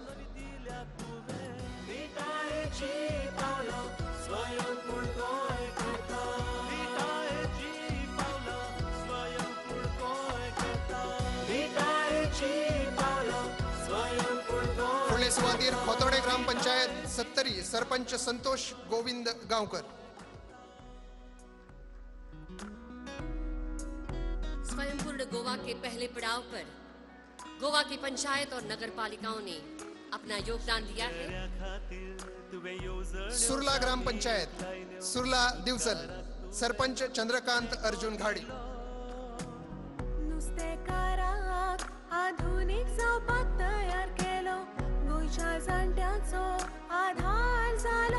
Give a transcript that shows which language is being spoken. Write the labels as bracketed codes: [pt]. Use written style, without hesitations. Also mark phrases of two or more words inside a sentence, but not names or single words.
[kok] विटायेची पावलां स्वयंपूर्ण गोंय करता, विटायेची पावलां स्वयंपूर्ण गोंय करता, विटायेची पावलां स्वयंपूर्ण गोंय। फुडले सुवातेर खोतोडे ग्राम पंचायत 70 सरपंच संतोष गोविंद गांवकर। [hi] स्वयंपूर्ण गोवा के पहले पड़ाव पर गोवा की पंचायत और नगर पालिकाओं ने अपना योगदान दिया है। [kok] खातीर तुवें येवजण सुरला ग्राम पंचायत सुरला दिवचल सरपंच चंद्रकांत अर्जुन घाडी। नुस्तेकाराक आधुनिक जावपाक तयार केलो, गोंयच्या जाणट्यांचो आधार जालो।